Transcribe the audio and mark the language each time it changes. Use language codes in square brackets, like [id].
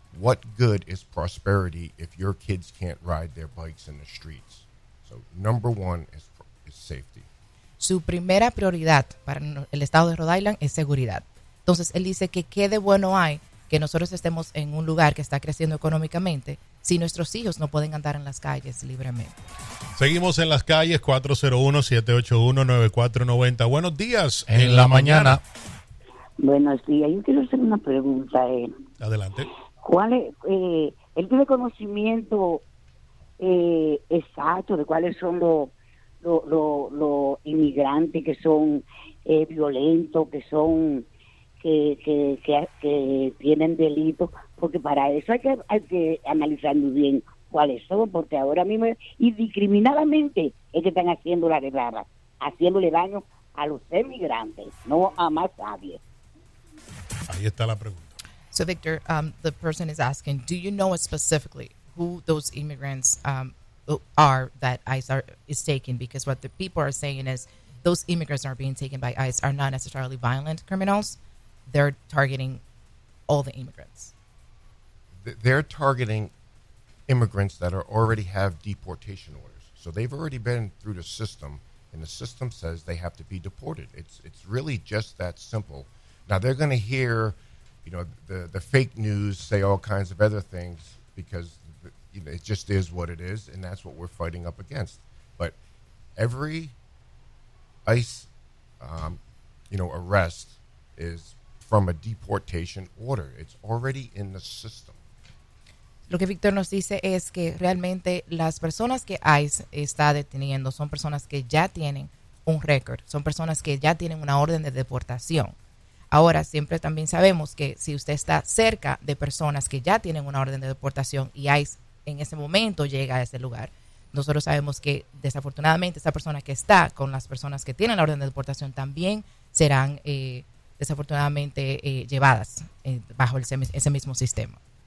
[en] What good is prosperity if your kids can't ride their bikes in the streets? So number one is safety. [es] Su primera prioridad para el estado de Rhode Island es seguridad. Entonces, él dice que qué de bueno hay que nosotros estemos en un lugar que está creciendo económicamente si nuestros hijos no pueden andar en las calles libremente. Seguimos en las calles, 401-781-9490. Buenos días en la mañana. Buenos días. Yo quiero hacer una pregunta. Adelante. ¿Cuál es, él tiene conocimiento exacto de cuáles son los inmigrantes que son violentos, que tienen delitos? Porque para eso hay que analizar muy bien cuáles son, porque ahora mismo indiscriminadamente es que están haciendo la guerra, haciéndole daño a los inmigrantes, no a más nadie. Ahí está la pregunta. [en] So Victor, the person is asking, do you know specifically who those immigrants are that ICE is taking? Because what the people are saying is those immigrants that are being taken by ICE are not necessarily violent criminals. They're targeting all the immigrants. They're targeting immigrants that already have deportation orders. So they've already been through the system, and the system says they have to be deported. It's really just that simple. Now, they're going to hear, you know, the fake news say all kinds of other things because it just is what it is, and that's what we're fighting up against. But every ICE, arrest is from a deportation order. It's already in the system. [es] Lo que Victor nos dice es que realmente las personas que ICE está deteniendo son personas que ya tienen un récord, son personas que ya tienen una orden de deportación. Ahora, siempre también sabemos que si usted está cerca de personas que ya tienen una orden de deportación y ICE en ese momento llega a ese lugar, nosotros sabemos que desafortunadamente esa persona que está con las personas que tienen la orden de deportación también serán desafortunadamente llevadas bajo ese mismo sistema.